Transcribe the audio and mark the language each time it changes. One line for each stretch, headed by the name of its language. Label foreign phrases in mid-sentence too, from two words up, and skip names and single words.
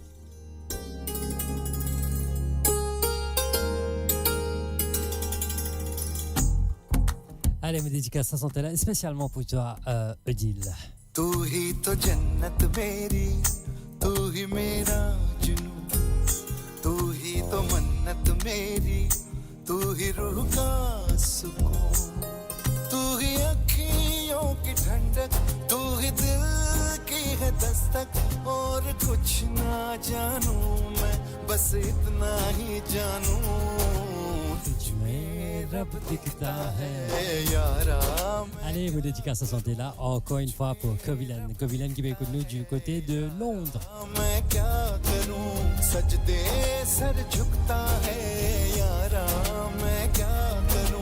French: Allez, mes dédicaces sont là, spécialement pour toi, Odile.
Hindi: तू ही तो जन्नत मेरी, तू ही मेरा जुनून, तू ही तो मन्नत मेरी, तू ही रूह का सुकून. तू ही अखियों की ठंडक, तू ही दिल की है दस्तक, और कुछ ना जानू मैं, बस इतना ही जानू तुझमें रब दिखता है यारा.
French: Allez, vos dédicaces sont là encore une fois pour Kovilan qui va écouter nous du côté de Londres.
Hindi: मैं क्या करूं, सजदे सर झुकता है यारा, मैं क्या करूं.